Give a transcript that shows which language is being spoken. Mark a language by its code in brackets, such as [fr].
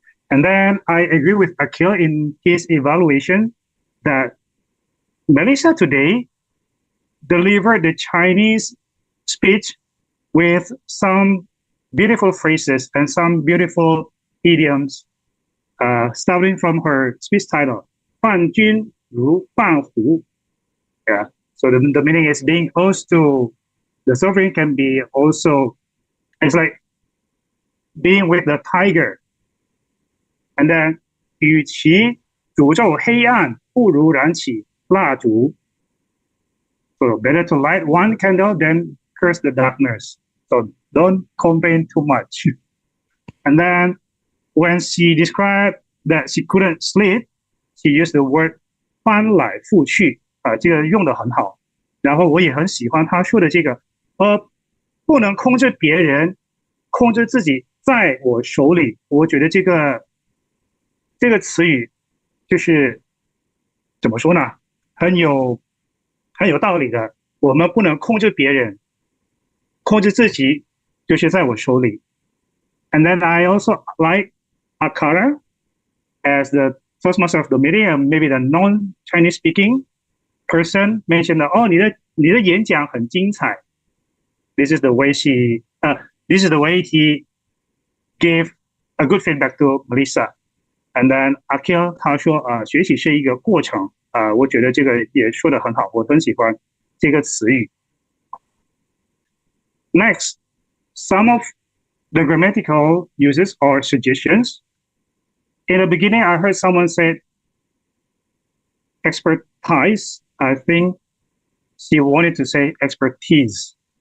[en] And then I agree with Akil in his evaluation that Melissa today delivered the Chinese speech with some beautiful phrases and some beautiful idioms, starting from her speech title, [zh] 伴君如伴虎. [en] Yeah, so the meaning is being close to the sovereign can be also, it's like being with the tiger. And then, [zh] 与其诅咒黑暗，不如燃起蜡烛. [en] So better to light one candle than curse the darkness. So don't complain too much. And then when she described that she couldn't sleep, she used the word [zh] 翻来覆去，这个用的很好。然后我也很喜欢她说的这个，不能控制别人，控制自己在我手里。我觉得这个词语就是怎么说呢？很有道理的。我们不能控制别人，控制自己就是在我手里。 [en] And then I also like Akara as the Toastmaster of the meeting, and maybe the non-Chinese speaking person mentioned that, [zh] 你的演讲很精彩. [en] This is the way this is the way he gave a good feedback to Melissa. And then [zh] Akil 他说学习是一个过程我觉得这个也说得很好，我很喜欢这个词语。 [en] Next, some of the grammatical uses or suggestions. In the beginning, I heard someone say expertise. I think she wanted to say expertise.